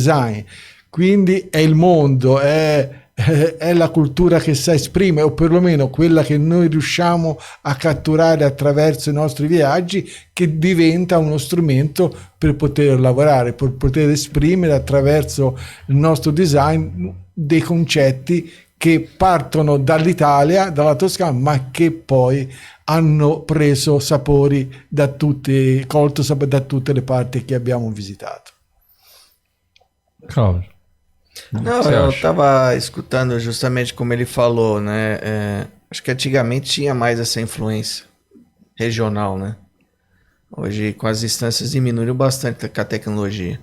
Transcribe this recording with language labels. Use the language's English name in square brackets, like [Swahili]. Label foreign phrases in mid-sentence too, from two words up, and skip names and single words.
[Italian] Quindi è il mondo, è è la cultura che si esprime, o perlomeno quella che noi riusciamo a catturare attraverso i nostri viaggi, che diventa uno strumento per poter lavorare, per poter esprimere attraverso il nostro design dei concetti che partono dall'Italia, dalla Toscana, ma che poi hanno preso sapori colto sapori da tutte le parti che abbiamo visitato. [Portuguese] Cláudio. Não, eu estava escutando justamente como ele falou, né? Acho que antigamente tinha mais essa influência regional, né? Hoje, com as distâncias, diminuiu bastante com a tecnologia.